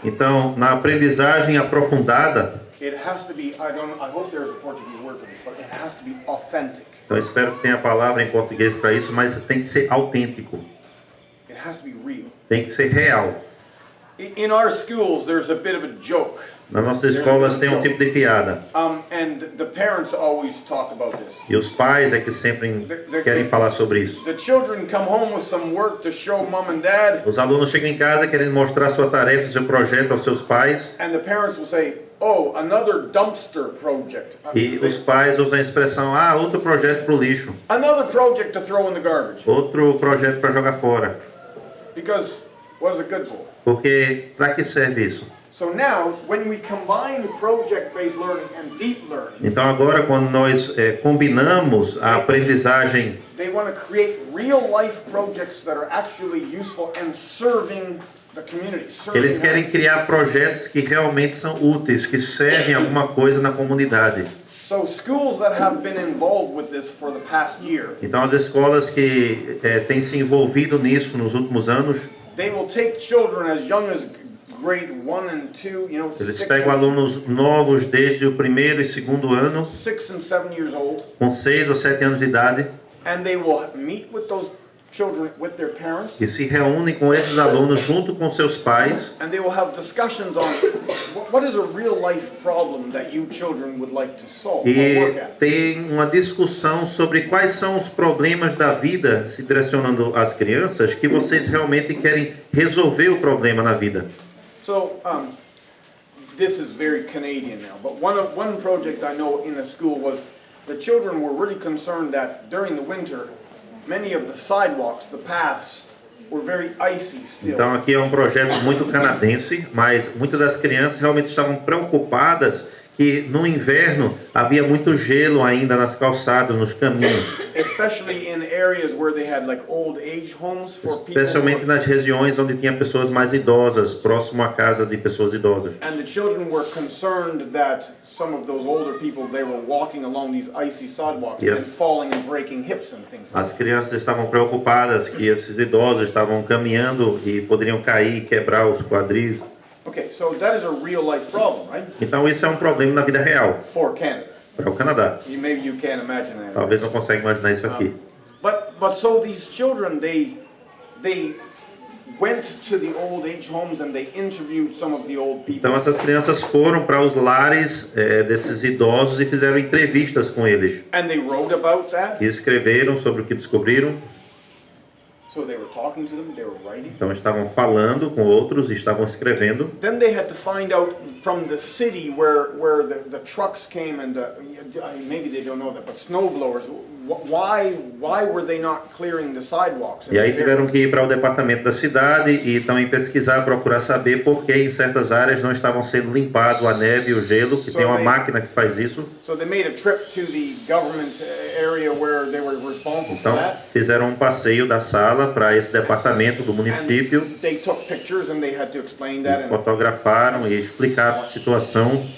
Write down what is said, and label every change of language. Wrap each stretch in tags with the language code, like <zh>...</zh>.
<pt>Então, na aprendizagem aprofundada,</pt> <en>It has to be. I hope there's a Portuguese word for this, but it has to be authentic.</en> <pt>então espero que tenha a palavra em português para isso, mas tem que ser autêntico.</pt> <en>It has to be real.</en> <pt>Tem que ser real.</pt> <en>In our schools, there's a bit of a joke.</en> <pt>Nas nossas escolas tem um tipo de piada.</pt> <en>And the parents always talk about this.</en> <pt>E os pais é que sempre querem falar sobre isso.</pt> <en>The children come home with some work to show mom and dad.</en> <pt>Os alunos chegam em casa querendo mostrar sua tarefa, seu projeto aos seus pais.</pt> <en>And the parents will say, "Oh, another dumpster project."</en> <pt>E os pais usam a expressão, outro projeto para o lixo.</pt> <en>Another project to throw in the garbage.</en> <pt>Outro projeto para jogar fora.</pt> <en>Because what is it good for?</en> <pt>Porque para que serve isso?</pt> <en>So now, when we combine project-based learning and deep learning,</en> <pt>Então agora quando nós combinamos a aprendizagem,</pt> <en>they want to create real-life projects that are actually useful and serving the community.</en> <pt>eles querem criar projetos que realmente são úteis, que servem alguma coisa na comunidade.</pt> <en>So schools that have been involved with this for the past year,</en> <pt>Então as escolas que têm se envolvido nisso nos últimos anos,</pt> <en>they will take children as young as grade 1 and 2, you know,</en> <pt>eles pegam alunos novos desde o primeiro e segundo ano,</pt> <en>6 and 7 years old,</en> <pt>com 6 ou 7 anos de idade,</pt> <en>and they will meet with those children with their parents,</en> <pt>e se reúnem com esses alunos junto com seus pais,</pt> <en>and they will have discussions on what is a real life problem that you children would like to solve or work</en> <pt>e</pt> <en>at.</en> <pt>tem uma discussão sobre quais são os problemas da vida, se direcionando às crianças, que vocês realmente querem resolver o problema na vida.</pt> <en>So this is very Canadian now, but one project I know in a school was the children were really concerned that during the winter, many of the sidewalks, the paths, were very icy still.</en> <pt>Então aqui é um projeto muito canadense, mas muitas das crianças realmente estavam preocupadas que no inverno havia muito gelo ainda nas calçadas, nos caminhos.</pt> <en>Especially in areas where they had like old age homes for people.</en> <pt>Especialmente nas regiões onde tinha pessoas mais idosas, próximo a casa de pessoas idosas.</pt> <en>And the children were concerned that some of those older people, they were walking along these icy sidewalks and falling and breaking hips and things.</en> <pt>As crianças estavam preocupadas que esses idosos estavam caminhando e poderiam cair e quebrar os quadris.</pt> <en>Okay, so that is a real life problem, right?</en> <pt>Então isso é um problema na vida real</pt> <en>For Canada.</en> <pt>para o Canadá.</pt> <en>Maybe you can't imagine that.</en> <pt>Talvez não consiga imaginar isso aqui.</pt> <en>But so these children, they went to the old age homes and they interviewed some of the old people.</en> <pt>Então essas crianças foram para os lares desses idosos e fizeram entrevistas com eles.</pt> <en>And they wrote about that.</en> <pt>E escreveram sobre o que descobriram.</pt> <en>So they were talking to them, they were writing.</en> <pt>Então estavam falando com outros e estavam escrevendo.</pt> <en>Then they had to find out from the city where the trucks came and maybe they don't know that, but snow blowers. Why were they not clearing the sidewalks?</en> <pt>E aí tiveram que ir para o departamento da cidade e também pesquisar, procurar saber por que em certas áreas não estavam sendo limpado a neve e o gelo, que tem uma máquina que faz isso.</pt> <en>So they made a trip to the government area where they were responsible for</en> <pt>Então</pt> <en>that.</en> <pt>fizeram um passeio da sala para esse departamento do município.</pt> <en>They took pictures and they had to explain that.</en> <pt>Fotografaram e explicaram a situação.</pt>